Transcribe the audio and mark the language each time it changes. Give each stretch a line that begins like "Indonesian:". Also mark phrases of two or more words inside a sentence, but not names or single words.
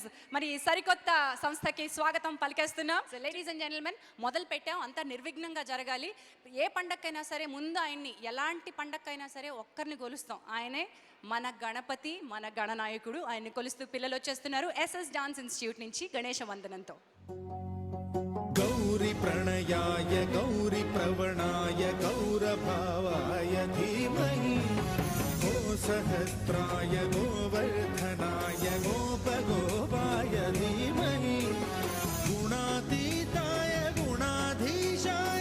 Telugu: మరి సరికొత్త సంస్థకి స్వాగతం పలికేస్తున్నాం.
English: so ladies and gentlemen,
Telugu: మొదలు పెట్టాం, అంతా నిర్విఘ్నంగా జరగాలి. ఏ పండక్కైనా సరే ముందు ఆయన్ని, ఎలాంటి పండక్కైనా సరే ఒక్కరిని కొలుస్తాం. ఆయనే మన గణపతి, మన గణనాయకుడు. ఆయన్ని కొలుస్తూ పిల్లలు వచ్చేస్తున్నారు SS
English: dance institute
Telugu: నుంచి గణేశ వందనంతో.
Sanskrit: गौरी प्रणयाय गौरी प्रवणाय गौरभावाय धीमहि गो सहस्राय गोवर्धनाय गोपगोपाय धीमहि गुणातीताय गुणाधीशाय